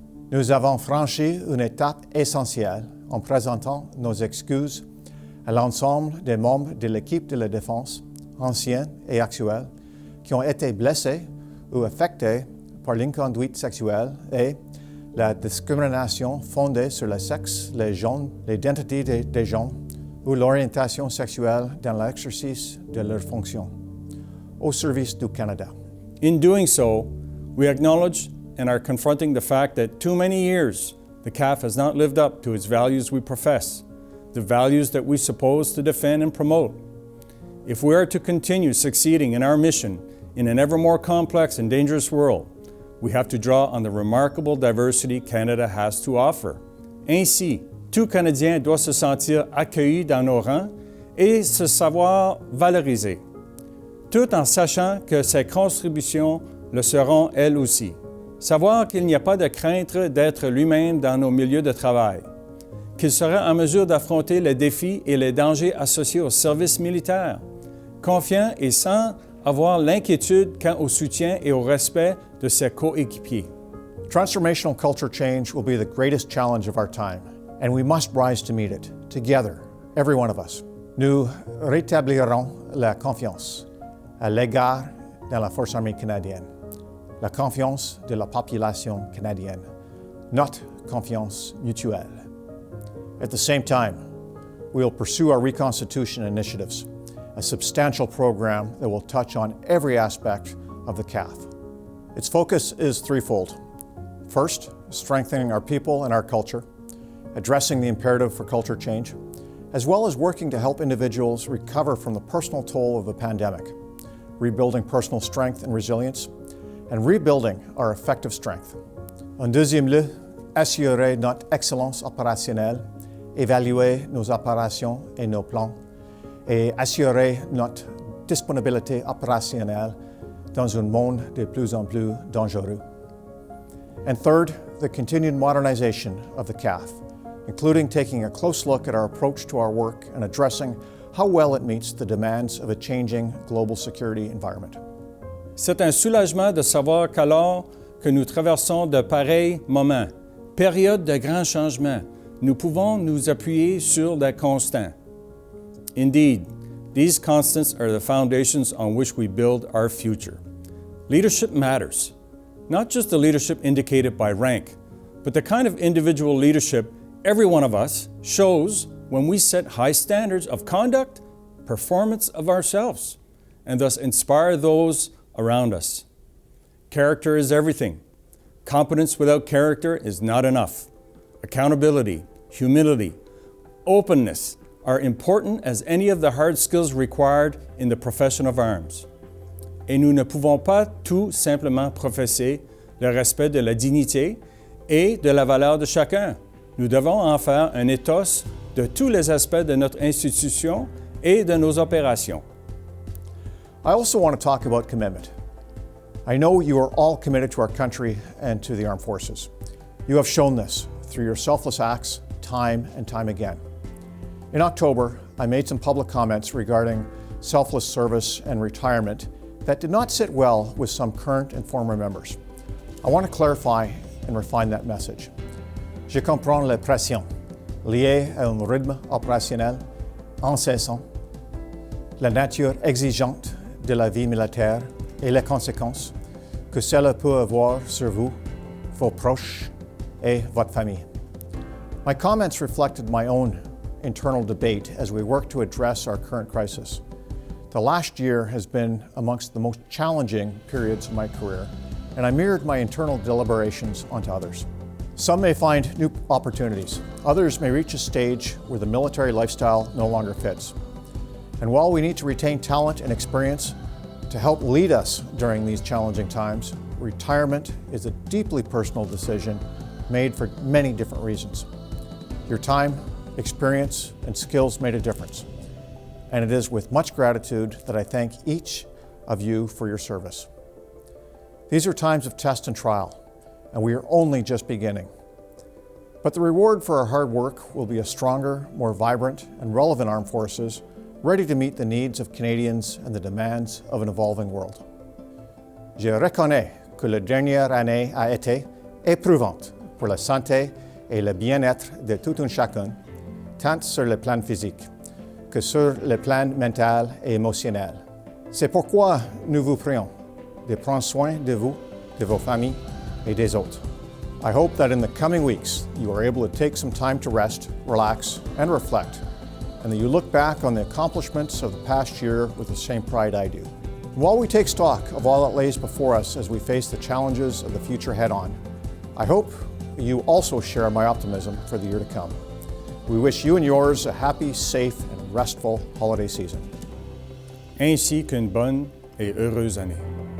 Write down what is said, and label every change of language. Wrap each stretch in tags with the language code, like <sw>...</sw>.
<fr>Nous avons franchi une étape essentielle en présentant nos excuses à l'ensemble des membres de l'équipe de la défense, anciens et actuels, qui ont été blessés ou affectés par l'inconduite sexuelle et la discrimination fondée sur le sexe, les genres, l'identité des gens ou l'orientation sexuelle dans l'exercice de leurs fonctions au service du Canada.</fr> <en>In doing so, we acknowledge and are confronting the fact that too many years the CAF has not lived up to its values we profess, the values that we suppose to defend and promote. If we are to continue succeeding in our mission in an ever more complex and dangerous world, we have to draw on the remarkable diversity Canada has to offer.</en> <fr>Ainsi, tout Canadien doit se sentir accueilli dans nos rangs et se savoir valorisé, tout en sachant que ses contributions le seront elles aussi. Savoir qu'il n'y a pas de crainte d'être lui-même dans nos milieux de travail, qu'il sera en mesure d'affronter les défis et les dangers associés au service militaire, confiant et sans avoir l'inquiétude quant au soutien et au respect de ses coéquipiers.</fr> <en>Transformational culture change will be the greatest challenge of our time, and we must rise to meet it, together, every one of us.</en> <fr>Nous rétablirons la confiance à l'égard de la Force armée canadienne, la confiance de la population canadienne, notre confiance mutuelle.</fr> <en>At the same time, we will pursue our reconstitution initiatives, a substantial program that will touch on every aspect of the CAF. Its focus is threefold. First, strengthening our people and our culture, addressing the imperative for culture change, as well as working to help individuals recover from the personal toll of the pandemic, rebuilding personal strength and resilience, and rebuilding our effective strength.</en> <fr>En deuxième lieu, assurer notre excellence opérationnelle, évaluer nos opérations et nos plans, et assurer notre disponibilité opérationnelle dans un monde de plus en plus dangereux.</fr> <en>And third, the continued modernization of the CAF, including taking a close look at our approach to our work and addressing how well it meets the demands of a changing global security environment.</en> <fr>C'est un soulagement de savoir qu'alors que nous traversons de pareils moments, périodes de grands changements, nous pouvons nous appuyer sur des constants.</fr> <en>Indeed, these constants are the foundations on which we build our future. Leadership matters, not just the leadership indicated by rank, but the kind of individual leadership every one of us shows when we set high standards of conduct, performance of ourselves, and thus inspire those around us. Character is everything. Competence without character is not enough. Accountability, humility, openness are important as any of the hard skills required in the profession of arms.</en> <fr>Et nous ne pouvons pas tout simplement professer le respect de la dignité et de la valeur de chacun. Nous devons en faire un ethos de tous les aspects de notre institution et de nos opérations.</fr> <en>I also want to talk about commitment. I know you are all committed to our country and to the armed forces. You have shown this through your selfless acts time and time again. In October, I made some public comments regarding selfless service and retirement that did not sit well with some current and former members. I want to clarify and refine that message.</en> <fr>Je comprends les pressions liées à un rythme opérationnel incessant, la nature exigeante de la vie militaire et les conséquences que cela peut avoir sur vous, vos proches et votre famille.</fr> <en>My comments reflected my own internal debate as we work to address our current crisis. The last year has been amongst the most challenging periods of my career, and I mirrored my internal deliberations onto others. Some may find new opportunities. Others may reach a stage where the military lifestyle no longer fits. And while we need to retain talent and experience, To help lead us during these challenging times, retirement is a deeply personal decision made for many different reasons. Your time, experience, and skills made a difference. And it is with much gratitude that I thank each of you for your service. These are times of test and trial, and we are only just beginning. But the reward for our hard work will be a stronger, more vibrant, and relevant armed forces ready to meet the needs of Canadians and the demands of an evolving world.</en> <fr>Je reconnais que la dernière année a été éprouvante pour la santé et le bien-être de tout un chacun, tant sur le plan physique que sur le plan mental et émotionnel. C'est pourquoi nous vous prions de prendre soin de vous, de vos familles et des autres.</fr> <en>I hope that in the coming weeks you are able to take some time to rest, relax, and reflect, and that you look back on the accomplishments of the past year with the same pride I do. And while we take stock of all that lays before us as we face the challenges of the future head-on, I hope you also share my optimism for the year to come. We wish you and yours a happy, safe, and restful holiday season.</en> <fr>Ainsi qu'une bonne et heureuse année.</fr>